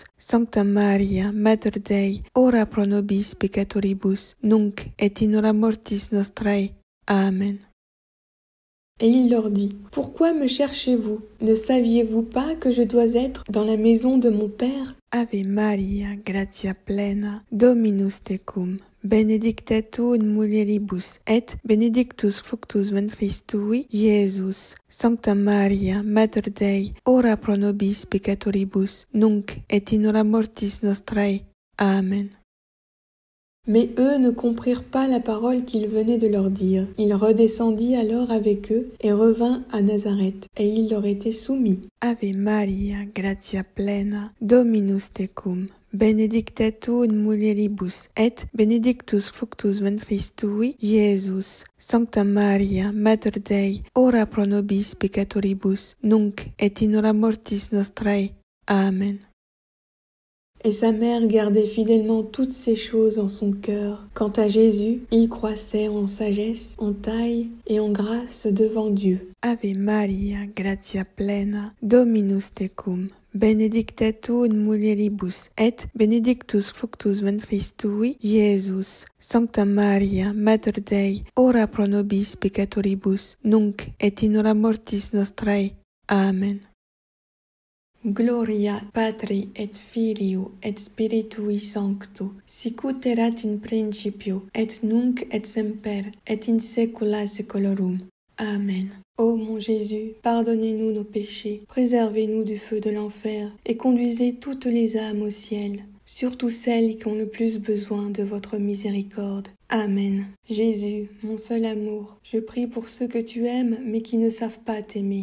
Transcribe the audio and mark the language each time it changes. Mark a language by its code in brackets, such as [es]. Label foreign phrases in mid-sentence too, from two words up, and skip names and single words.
[la] Sancta Maria, Mater Dei, ora pro nobis peccatoribus, nunc et in hora mortis nostrae. Amen. [fr] Et il leur dit : « Pourquoi me cherchez-vous ? Ne saviez-vous pas que je dois être dans la maison de mon Père ? [la] Ave Maria, gratia plena, Dominus tecum, benedicta tu in mulieribus, et benedictus fructus ventris tui, Iesus. Sancta Maria, Mater Dei, ora pro nobis peccatoribus, nunc et in hora mortis nostrae. Amen. [fr] » Mais eux ne comprirent pas la parole qu'il venait de leur dire. Il redescendit alors avec eux et revint à Nazareth, et il leur était soumis. [la] Ave Maria, gratia plena, Dominus tecum, benedicta tu in mulieribus, et benedictus fructus ventris tui, Iesus. Sancta Maria, Mater Dei, ora pro nobis peccatoribus, nunc et in hora mortis nostrae. Amen. [fr] Et sa mère gardait fidèlement toutes ces choses en son cœur. Quant à Jésus, il croissait en sagesse, en taille et en grâce devant Dieu. [la] Ave Maria, gratia plena, Dominus tecum, benedicta tu in mulieribus, et benedictus fructus ventris tui, Iesus. Sancta Maria, Mater Dei, ora pro nobis peccatoribus, nunc et in hora mortis nostrae. Amen. Gloria Patri et Filio et Spiritui Sancto, sicut erat in principio, et nunc et semper, et in saecula saeculorum. Amen. [fr] Ô mon Jésus, pardonnez-nous nos péchés, préservez-nous du feu de l'enfer, et conduisez toutes les âmes au ciel, surtout celles qui ont le plus besoin de votre miséricorde. Amen. Jésus, mon seul amour, je prie pour ceux que tu aimes mais qui ne savent pas t'aimer.